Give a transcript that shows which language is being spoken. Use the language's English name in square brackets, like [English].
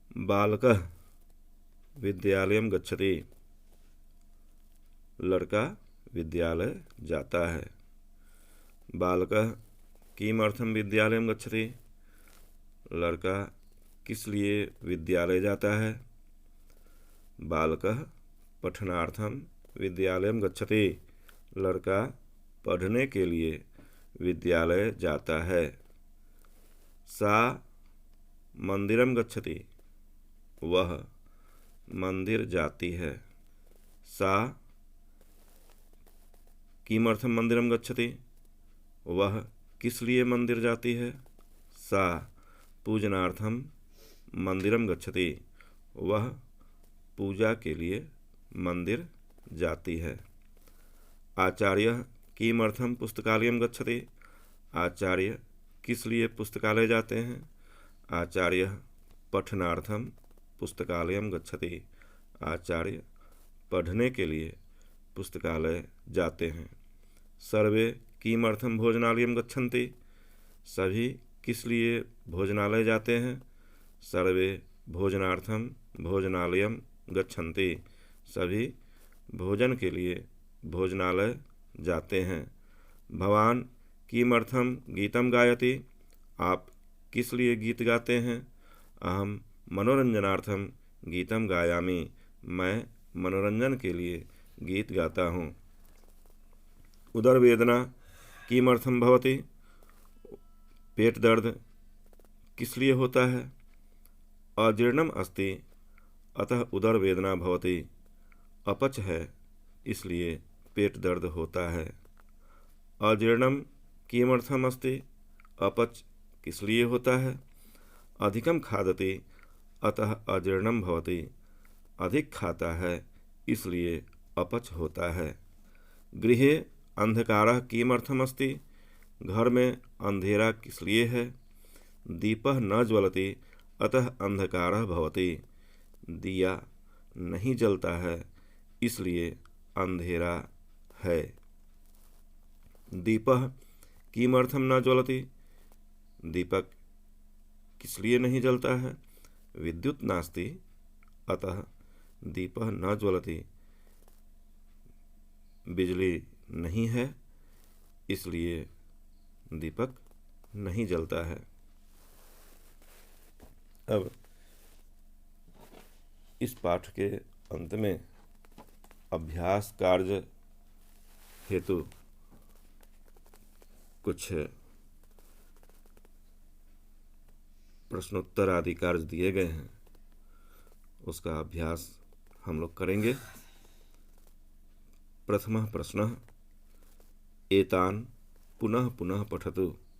[Sanskrit] बालकः विद्यालयं गच्छति। [Hindi] लड़का विद्यालय जाता है। [Sanskrit] बालकः किमर्थं विद्यालयं गच्छति? [Hindi] लड़का किस लिए विद्यालय जाता है? [Sanskrit] बालकः पठनार्थं विद्यालयं गच्छति। [Hindi] लड़का पढ़ने के लिए विद्यालय जाता है। [Sanskrit] सा मंदिरम गच्छति। [Hindi] वह मंदिर जाती है। [Sanskrit] सा किमर्थम मंदिरम गच्छति? [Hindi] वह किस लिए मंदिर जाती है? [Sanskrit] सा पूजनार्थम मंदिरम गच्छति। [Hindi] वह पूजा के लिए मंदिर जाती है। [Sanskrit] आचार्यः किमर्थं पुस्तकालयं गच्छति? [Hindi] आचार्य किस लिए पुस्तकालय जाते हैं? [Sanskrit] आचार्यः पठनार्थं पुस्तकालयं गच्छति। [Hindi] आचार्य पढ़ने के लिए पुस्तकालय जाते हैं। [Sanskrit] सर्वे किमर्थं भोजनालयं गच्छन्ति? [Hindi] सभी किस लिए भोजनालय जाते हैं? [Sanskrit] सर्वे भोजनार्थं भोजनालयं गच्छन्ति। [Hindi] सभी भोजन के लिए भोजनालय जाते हैं। [Sanskrit] भवान किमर्थं गीतं गायति? [Hindi] आप किस लिए गीत गाते हैं? [Sanskrit] अहम मनोरंजनार्थं गीतं गायामि। [Hindi] मैं मनोरंजन के लिए गीत गाता हूँ। [Sanskrit] उदर वेदना किमर्थं भवति? [Hindi] पेट दर्द किस लिए होता है? [Sanskrit] अजीर्णम अस्ति अतः उदर वेदना भवति। [Hindi] अपच है इसलिए पेट दर्द होता है। [Sanskrit] अजीर्णम किमर्थम अस्ति? [Hindi] अपच किस लिए होता है? [Sanskrit] अधिकम खादति अतः अजीर्णम भवति। [Hindi] अधिक खाता है इसलिए अपच होता है। [Sanskrit] गृहे अंधकारः किमर्थम अस्ति? [Hindi] घर में अंधेरा किस लिए है? [Sanskrit] दीपः न ज्वलति अतः अंधकारः भवति। [Hindi] दिया नहीं जलता है इसलिए अंधेरा है। [Sanskrit] दीपः किमर्थं न ज्वलति? [Hindi] दीपक किस लिए नहीं जलता है? [Sanskrit] विद्युत नास्ति अतः दीपः न ज्वलति। [Hindi] बिजली नहीं है इसलिए दीपक नहीं जलता है। अब इस पाठ के अंत में अभ्यास कार्य हेतु कुछ प्रश्नोत्तर आदि कार्य दिए गए हैं, उसका अभ्यास हम लोग करेंगे। [Sanskrit] प्रथमः प्रश्नः एतान पुनः पुनः पठतु।